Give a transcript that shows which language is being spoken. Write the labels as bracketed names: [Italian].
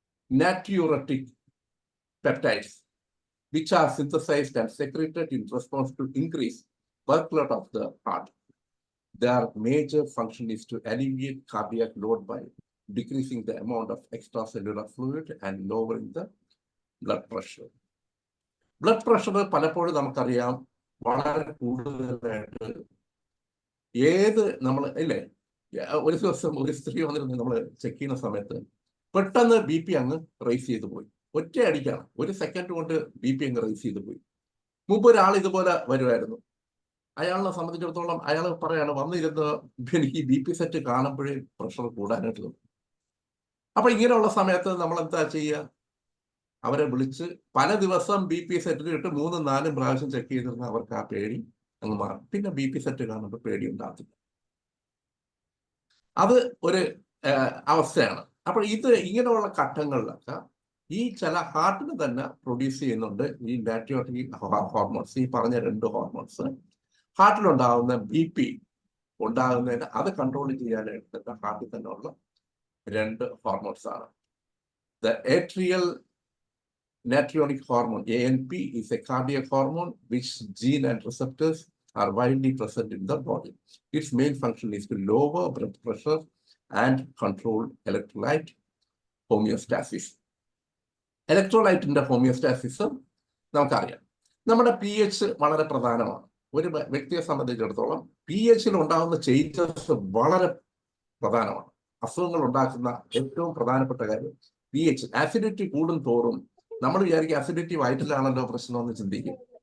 [English] Natriuretic peptides, which are synthesized and secreted in response to increased workload of the heart. Their major function is to alleviate cardiac load by decreasing the amount of extracellular fluid and lowering the blood pressure. [Malayalam] Blood pressure പലപ്പോഴും നമുക്കറിയാം വളരെ കൂടുതലായിട്ട് നമ്മൾ ഇല്ലേ, ഒരു ദിവസം ഒരു സ്ത്രീ വന്നിരുന്ന് നമ്മൾ ചെക്ക് ചെയ്യുന്ന സമയത്ത് പെട്ടെന്ന് BP അങ്ങ് റൈസ് ചെയ്ത് പോയി. ഒറ്റ അടിക്കാണ്, 1 സെക്കൻഡ് കൊണ്ട് BP അങ്ങ് റൈസ് ചെയ്ത് പോയി. മുമ്പ് ഒരാൾ ഇതുപോലെ വരുമായിരുന്നു. അയാളിനെ സംബന്ധിച്ചിടത്തോളം അയാൾ പറയാണ്, വന്നിരുന്ന് എനിക്ക് BP സെറ്റ് കാണുമ്പോഴേ പ്രഷർ കൂടാനായിട്ട് തോന്നും. അപ്പൊ ഇങ്ങനെയുള്ള സമയത്ത് നമ്മൾ എന്താ ചെയ്യുക? അവരെ വിളിച്ച് പല ദിവസം BP സെറ്റിലിട്ട് 3-4 പ്രാവശ്യം ചെക്ക് ചെയ്തിരുന്ന അവർക്ക് ആ പേടി അങ്ങ് മാറും. പിന്നെ BP സെറ്റ് കാണുമ്പോൾ പേടി ഉണ്ടാകത്തില്ല. അത് ഒരു അവസ്ഥയാണ്. അപ്പോൾ ഇങ്ങനെയുള്ള ഘട്ടങ്ങളിലൊക്കെ ഈ ചില ഹാർട്ടിന് തന്നെ പ്രൊഡ്യൂസ് ചെയ്യുന്നുണ്ട് ഈ നാട്രിയോട്ടിക് ഹോർമോൺസ്. ഈ പറഞ്ഞ 2 ഹോർമോൺസ് ഹാർട്ടിലുണ്ടാകുന്ന BP ഉണ്ടാകുന്നതിന് അത് കൺട്രോൾ ചെയ്യാനായിട്ട് ഹാർട്ടിൽ തന്നെ ഉള്ള 2 ഹോർമോൺസ് ആണ്. [English] The atrial natrionic hormone, ANP, is a cardiac hormone which gene and receptors are widely present in the body. Its main function is to lower blood pressure and control electrolyte homeostasis. Electrolyte in the homeostasis [Malayalam] നമുക്കറിയാം. നമ്മുടെ pH വളരെ പ്രധാനമാണ്. ഒരു വ്യക്തിയെ സംബന്ധിച്ചിടത്തോളം pH ഉണ്ടാകുന്ന changes വളരെ പ്രധാനമാണ്. അസുഖങ്ങൾ ഉണ്ടാക്കുന്ന ഏറ്റവും പ്രധാനപ്പെട്ട കാര്യം pH. ആസിഡിറ്റി കൂടും തോറും നമ്മൾ വിചാരിക്കും അസിഡിറ്റി വയറ്റിലാണല്ലോ പ്രശ്നമെന്ന് ചിന്തിക്കും.